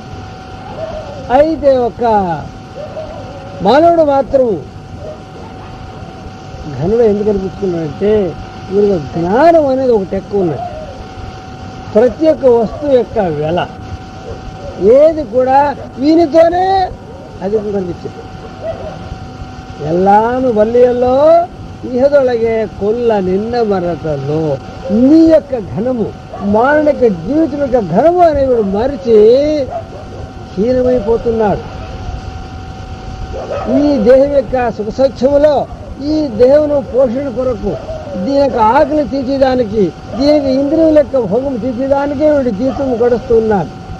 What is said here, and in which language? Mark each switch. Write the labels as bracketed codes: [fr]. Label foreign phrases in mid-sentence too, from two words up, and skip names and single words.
[te] అయితే ఒక మానవుడు మాత్రం ఘనుడు ఎందుకు అనిపించుకున్నాడంటే వీడికి జ్ఞానం అనేది ఒకటి ఎక్కువ ఉన్నది. ప్రతి ఒక్క వస్తువు యొక్క వెల ఏది కూడా వీనితోనే అధికం కనిపించింది. [kn] ಎಲ್ಲಾನು ಬಲ್ಲಿಯಲ್ಲೋ ಇಹದೊಳಗೆ ಕೊಲ್ಲ ನಿನ್ನ ಮರತಲ್ಲೋ [te] నీ యొక్క ఘనము మానవుని యొక్క జీవితం యొక్క ఘనము అనేవాడు మరిచి హీనమైపోతున్నాడు. ఈ దేహం యొక్క సుఖసౌఖ్యములో ఈ దేహమును పోషణ కొరకు దీని యొక్క ఆకలి తీర్చేదానికి దీనికి ఇంద్రియుల యొక్క భోగం తీర్చేదానికే వీడు జీవితం గడుస్తున్నాడు.